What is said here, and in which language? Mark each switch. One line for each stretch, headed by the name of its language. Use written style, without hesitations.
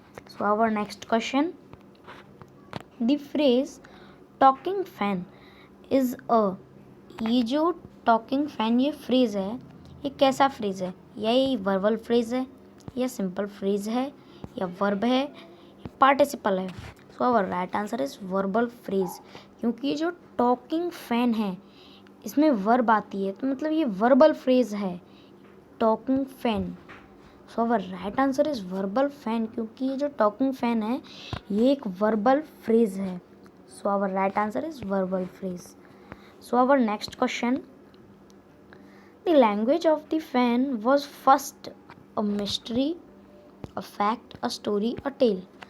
English: So our next question. The phrase talking fan is a.
Hindi: ये जो talking fan ये phrase है, ये कैसा phrase है? या ये verbal phrase है, या simple phrase है, या verb है, या participle है?
English: So our right answer is verbal phrase,
Hindi: क्योंकि ये जो talking fan है इसमें verb आती है, तो मतलब ये verbal phrase है talking fan.
English: so our right answer is verbal fan,
Hindi: क्योंकि ये जो
English: Talking fan है ये एक वर्बल फ्रेज है. So our right answer is verbal phrase. So our next question. The language of the fan was first a mystery, a fact, a story, a tale.